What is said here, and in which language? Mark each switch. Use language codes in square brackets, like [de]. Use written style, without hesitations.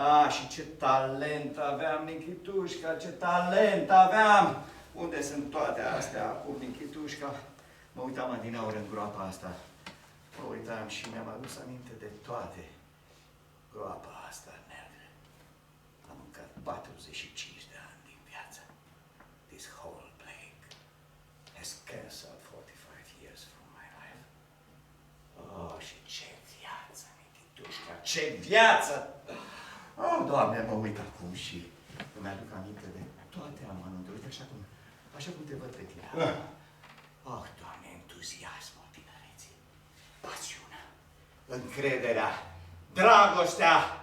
[ro] Și ce talent aveam, Nikitușca, ce talent aveam! Unde sunt toate astea acum, Nikitușca? Mă uitam adineauri în groapa asta. Mă uitam și mi-am adus aminte de toate. Groapa asta neagră. Am mâncat 45 de ani din viață. [en] This whole plague has cancelled 45 years from my life. [ro] Și ce viață, Nikitușca, ce viață! Doamne, mă uit acum și Îmi aduc aminte de toate amănuntele, uite așa cum te văd pe tine. Oh, Doamne, entuziasmul tinereții, pasiunea, încrederea, dragostea.